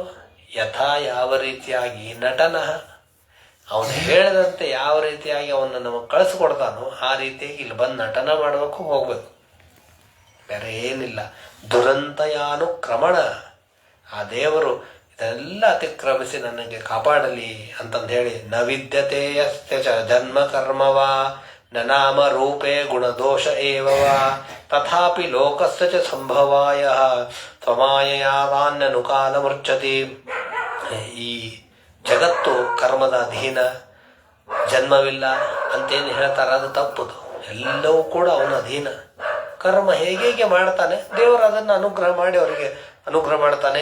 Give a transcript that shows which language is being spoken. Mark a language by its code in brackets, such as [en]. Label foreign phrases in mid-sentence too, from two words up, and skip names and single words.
[kn] ಯಥಾ ಯಾವ ರೀತಿಯಾಗಿ ನಟನ ಅವನು ಹೇಳಿದಂತೆ ಯಾವ ರೀತಿಯಾಗಿ ಅವನ್ನ ನಮಗೆ ಕಳಿಸ್ಕೊಡ್ತಾನೋ ಆ ರೀತಿಯಾಗಿ ಇಲ್ಲಿ ಬಂದು ನಟನ ಮಾಡಬೇಕು, ಹೋಗ್ಬೇಕು, ಬೇರೆ ಏನಿಲ್ಲ. ದುರಂತಯಾನುಕ್ರಮಣ. ಆ ದೇವರು ಇದೆಲ್ಲ ಅತಿಕ್ರಮಿಸಿ ನನಗೆ ಕಾಪಾಡಲಿ ಅಂತಂದು ಹೇಳಿ [sa] ನ ವಿದ್ಯತೆ ಯಸ್ಯ ಚ ಜನ್ಮ ಕರ್ಮವಾ ನ ನಾಮ ರೂಪೇ ಗುಣದೋಷ ಏವವ ತಥಾಪಿ ಲೋಕಸ್ಯ ಚ ಸಂಭವಾಯ ಸ್ವಮಾಯಯಾವಾನ್ಯನುಕಾಲ ಮುರ್ಚತಿ. [kn] ಈ ಜಗತ್ತು ಕರ್ಮದ ಅಧೀನ, ಜನ್ಮವಿಲ್ಲ ಅಂತೇನು ಹೇಳ್ತಾರೆ, ಅದು ತಪ್ಪುದು. ಎಲ್ಲವೂ ಕೂಡ ಅವನ ಅಧೀನ. ಕರ್ಮ ಹೇಗೆ ಮಾಡ್ತಾನೆ, ದೇವರು ಅದನ್ನು ಅನುಗ್ರಹ ಮಾಡಿ ಅವರಿಗೆ ಅನುಗ್ರಹ ಮಾಡ್ತಾನೆ.